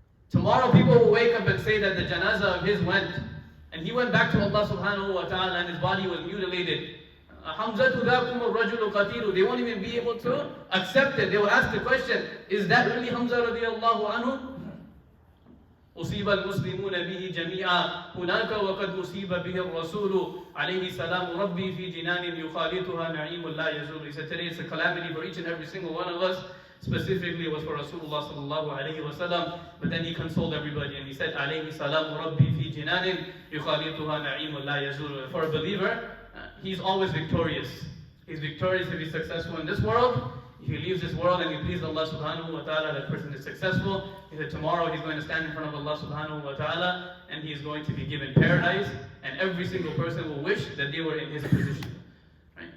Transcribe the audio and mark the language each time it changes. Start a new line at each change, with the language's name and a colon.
English: Tomorrow people will wake up and say that the janazah of his went, and he went back to Allah subhanahu wa ta'ala and his body was mutilated.
Arabic: Hamzatu dhakum ar-rajulu qatilu.
English: They won't even be able to accept it. They will ask the question, is that really Hamza radiallahu anhu?
Arabic: أصيب المسلمون به جميعا هناك وقد أصيب به الرسول عليه سلام ربي في جنان يخالطها نعيم لا يزول.
English: He said today it's a calamity for each and every single one of us. Specifically it was for Rasulullah sallallahu alayhi wa sallam. But then he consoled everybody and he said
Arabic: عليه سلام ربي في جنان يخالطها نعيم لا يزول.
English: For a believer, he's always victorious. He's victorious if he's successful in this world. If he leaves this world and he pleases Allah subhanahu wa ta'ala, that person is successful. He said tomorrow he's going to stand in front of Allah subhanahu wa ta'ala and he is going to be given paradise, and every single person will wish that they were in his position. Right?